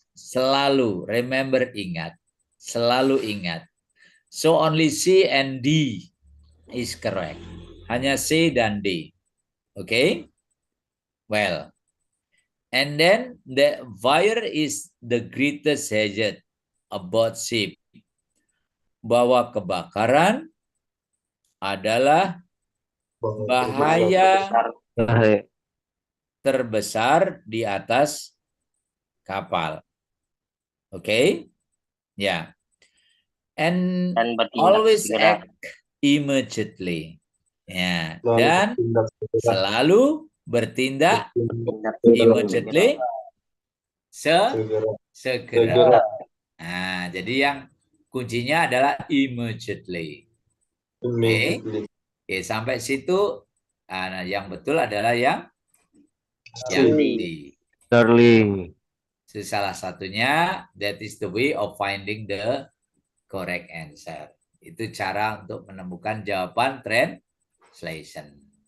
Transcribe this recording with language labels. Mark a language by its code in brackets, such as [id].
[id] Selalu, remember, ingat. Selalu ingat. [en] So only C and D is correct. [id] Hanya C dan D. Okay? Well. [en] And then the fire is the greatest hazard about ship. [id] Bahwa kebakaran adalah bahaya terbesar di atas kapal. [en] Okay? Yeah. And always act immediately. [id] Ya. Dan selalu bertindak immediately, segera. Nah, jadi yang kuncinya adalah immediately. Oke. Oke, sampai situ. Nah, yang betul adalah yang D. Charlie. [en] So, [id] salah satunya, [en] that is the way of finding the correct answer. [id] Itu cara untuk menemukan jawaban translation.